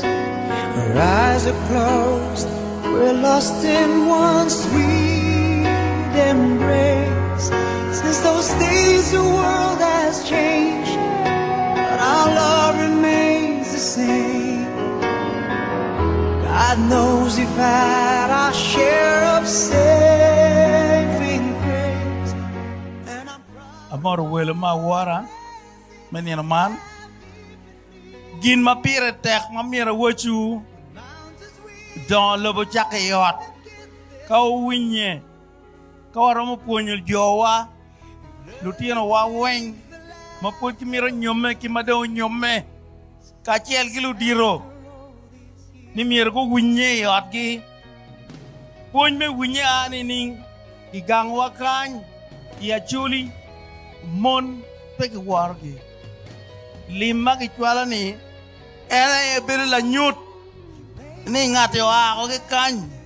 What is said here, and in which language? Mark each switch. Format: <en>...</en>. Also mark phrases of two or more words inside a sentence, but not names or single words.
<en>Our eyes are closed, we're lost in one sweet embrace. Since those days the world has changed, but our love remains the same. God knows we've had our share of saving grace.</en> <ach>Amor wele ma wara menina man gin ma pire tek ma mira wochu don lobo jakayot ka winye ka waro puonyo jowa lutino wa wen ma puonj mira nyome ki mado nyome ka chiel gi ludiro ni mira go winye yot gi puonj me winye ani ning igang wakany ya chuli mon peki wargi lima ki chwala ni ene e bere la nyut ni ngate wa ko ke kany</ach>